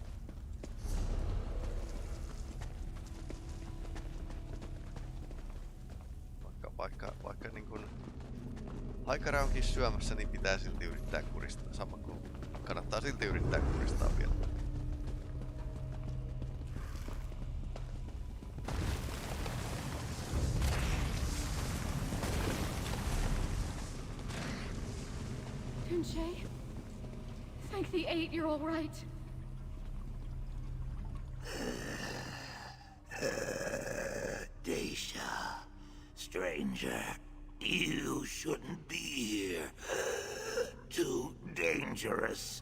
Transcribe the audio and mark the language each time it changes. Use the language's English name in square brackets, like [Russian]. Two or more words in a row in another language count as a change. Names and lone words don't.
[Finnish] Vaikka niin kun haikara onkin syömässä, niin pitää silti yrittää kuristaa. Sama kuin kannattaa silti yrittää kuristaa vielä. Tunche? [English] Thank the 8 you're all right. Daisha, stranger, you shouldn't be here. Too dangerous.